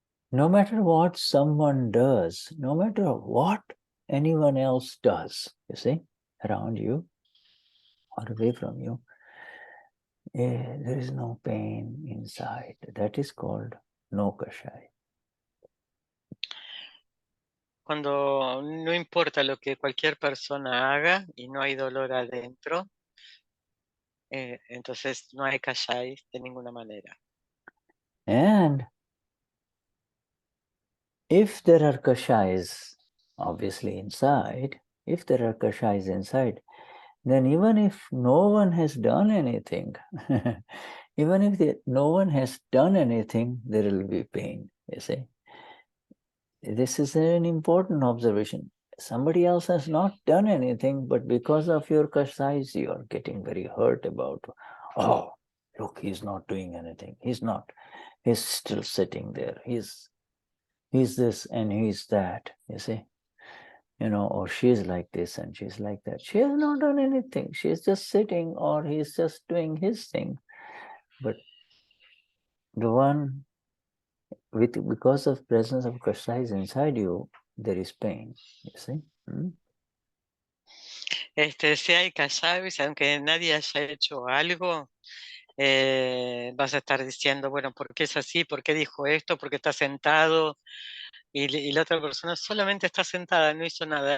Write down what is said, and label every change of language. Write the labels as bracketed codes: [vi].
[en] No matter what someone does, no matter what anyone else does, you see, around you or away from you, there is no pain inside. That is called no Kashaya. [es] Cuando no importa lo que cualquier persona haga y no hay dolor adentro, entonces no hay Kashais de ninguna manera. [en] And if there are Kashayas obviously inside, if there are Kashayas inside, then even if no one has done anything, even if no one has done anything, there will be pain, you see. This is an important observation. Somebody else has not done anything, but because of your kashais, you are getting very hurt about, oh, look, he's not doing anything. He's not. He's still sitting there. He's this and he's that, you see. You know, or she's like this and she's like that. She has not done anything. She's just sitting, or he's just doing his thing. But the one because of presence of Kashaya inside you, there is pain, you see. [es] Si hay Kashayas, aunque nadie haya hecho algo, vas a estar diciendo, bueno, ¿por qué es así? ¿Por qué dijo esto? ¿Por qué está sentado? Y la otra persona solamente está sentada, no hizo nada.